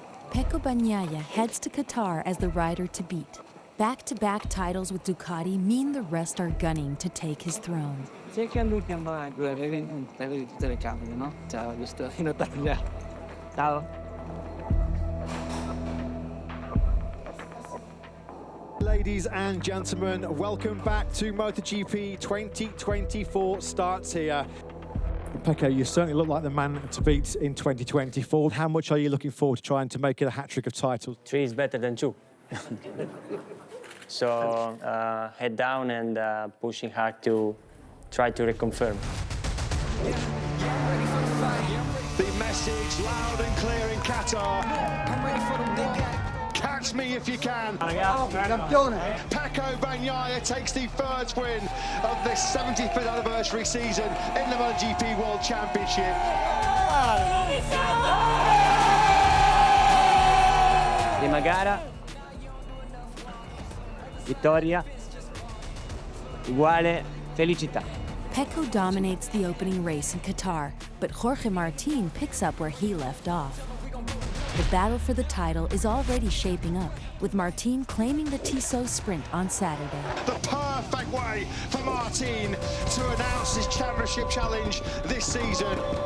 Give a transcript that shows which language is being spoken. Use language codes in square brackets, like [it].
[en] Peco Bagnaia heads to Qatar as the rider to beat. Back-to-back titles with Ducati mean the rest are gunning to take his throne. [it] C'è che all'ultimo vedi tutte le camere, no? Ciao, giusto in Italia. Ciao. [en] Ladies and gentlemen, welcome back to MotoGP 2024 starts here. Peco, you certainly look like the man to beat in 2024. How much are you looking forward to trying to make it a hat-trick of titles? 3 is better than 2. So head down and pushing hard to try to reconfirm. The message loud and clear in Qatar. Catch me if you can. Peco Bagnaia takes the first win of this 75th anniversary season in the MotoGP World Championship. [it] Prima gara, vittoria, uguale, felicità. [en] Peco dominates the opening race in Qatar, but Jorge Martin picks up where he left off. The battle for the title is already shaping up, with Martin claiming the Tissot sprint on Saturday. The perfect way for Martin to announce his championship challenge this season.